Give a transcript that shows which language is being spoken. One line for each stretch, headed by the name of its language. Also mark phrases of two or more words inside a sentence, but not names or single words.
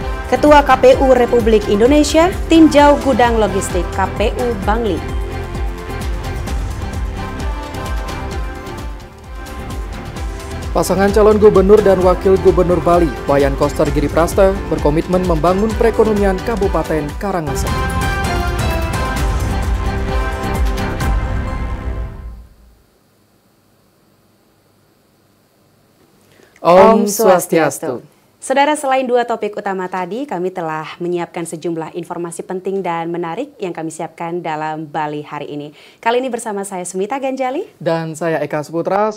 Indonesian: Ketua KPU Republik Indonesia tinjau gudang logistik KPU Bangli. Pasangan calon gubernur dan wakil gubernur Bali, Wayan Koster Giriprasta, berkomitmen membangun perekonomian Kabupaten Karangasem.
Balinese: Om Swastiastu.
Indonesian: Saudara, selain dua topik utama tadi, kami telah menyiapkan sejumlah informasi penting dan menarik yang kami siapkan dalam Bali hari ini. Kali ini bersama saya Sumita Ganjali. Dan saya Eka Saputra.